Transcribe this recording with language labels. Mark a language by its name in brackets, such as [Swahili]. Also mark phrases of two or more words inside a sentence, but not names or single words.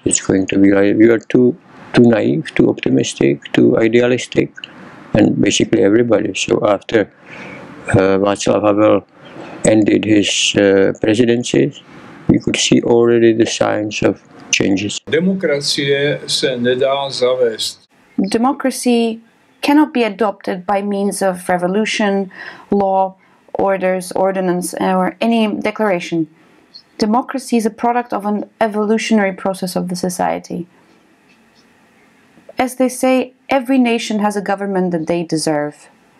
[English] It's going to be like we are too naive, too optimistic, too idealistic, and basically everybody. So after Václav Havel ended his presidency, we could see already the signs of changes. [Czech] Demokracie se nedá zavést. [English] Democracy cannot be adopted by means of revolution, law, orders, ordinance, or any declaration. Democracy is a product of an evolutionary process of the society. As they say, every nation has a government that they deserve.